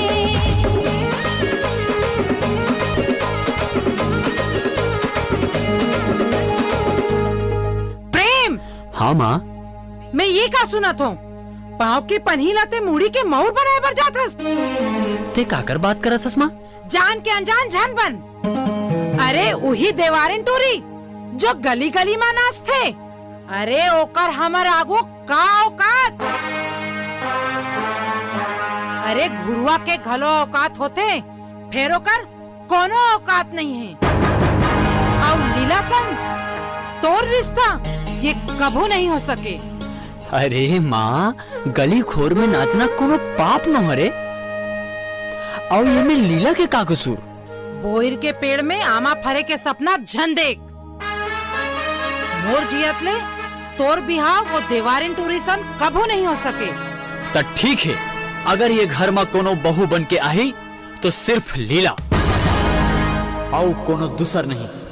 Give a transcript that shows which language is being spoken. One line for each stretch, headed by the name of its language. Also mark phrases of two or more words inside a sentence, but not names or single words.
Chhattisgarhi: हाँ माँ मैं ये का सुना तो पाँव के पन्ही लाते मुड़ी के मौर बनाए बर जाथस ते काकर बात करत हस माँ जान के अनजान जान बन अरे उही देवारिन टूरी जो गली गली में नाच थे अरे ओकर हमर आगो का औकात अरे घुरुआ के घलो औकात होते फेर ओकर कोनो औकात नहीं है लीला संग तोर रिश्ता ये कभू नहीं हो सके। अरे माँ, गली खोर में नाचना कोनो पाप न हरे। और ये में लीला के का कसूर? बोयर के पेड़ में आमा फरे के सपना झन देख। मोर जियत ले तोर बिहाव वो देवारिन टूरिसन कभू नहीं हो सके। तो ठीक है, अगर ये घर में कोनो बहू बन के आई तो सिर्फ लीला और कोनो दूसर नहीं।